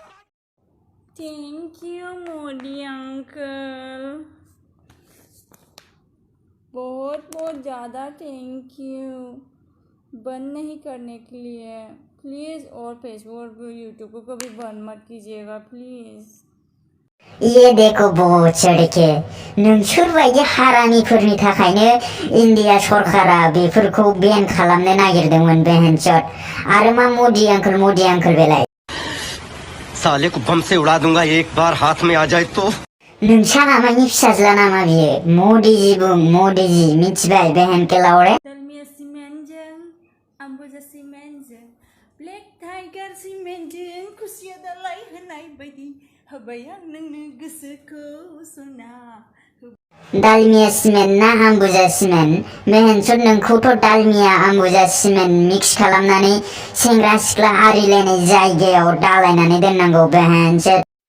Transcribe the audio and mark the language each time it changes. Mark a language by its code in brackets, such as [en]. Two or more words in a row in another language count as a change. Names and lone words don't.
[en] thank you [hi] मोदी अंकल, बहुत ज़्यादा [en] thank you. [hi] बंद नहीं करने के लिए प्लीज़, और फेसबुक और यूट्यूब को कभी बंद मत कीजिएगा प्लीज़। ये देखो बहुत चढ़के [brx] नोंसोर बायदि हारामिफोरनि थाखायनो इन्डिया सरकारा बेफोरखौ बेन खालामनो नागिरदोंमोन [hi] बहन चोद। [brx] आरो मा मोदी अंकल बेलाय [hi] साले को बम से उड़ा दूंगा एक बार हाथ में आ जाए तो। [brx] नोंसा नामानि फिसाज्ला नामा बियो? मोदीजी बुं मोदीजी मिथिबाय [hi] बहन के लावरे। [brx] दालमिया सिमेन्टजों आंबोजा सिमेन्टजों ब्लेक टाइगार सिमेन्टजों खुसिया दालाय होनाय बायदि होबाय आं नोंनो गोसोखौ सना। दालमिया सिमेन्ट ना आंबुजा सिमेन्ट? [hi] बहन चोद [brx] नोंखौथ' दालमिया आंबुजा सिमेन्ट मिक्स खालामनानै सेंग्रा सिख्ला आरिलायनाय जायगायाव दालायनानै दोननांगौ [hi] बहन चोद।